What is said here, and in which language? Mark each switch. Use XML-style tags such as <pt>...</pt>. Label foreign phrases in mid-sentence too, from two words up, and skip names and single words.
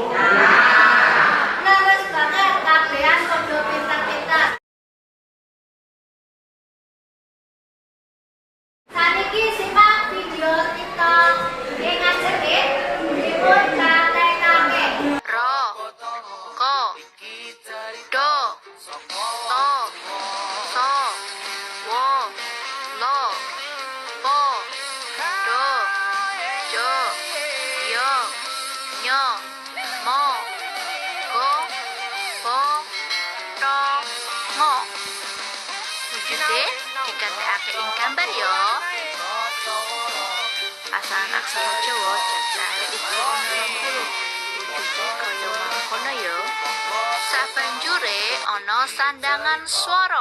<jv>Leres banget, kabehan padha pinter-pinter. Saniki simak video TikTok. Nggih ngajeng nggih. Dipun katekake. Ro, ko, do, to, so, wo, lo, po, do, jo, yo, nyo, mo, go, po, to, mo. Wujude digatekake ing gambar ya. Pasangan aksara Jawa cacahe iku ana 20. Wujude kaya mangkono ya. Sabanjure ana sandangan swara.</jv>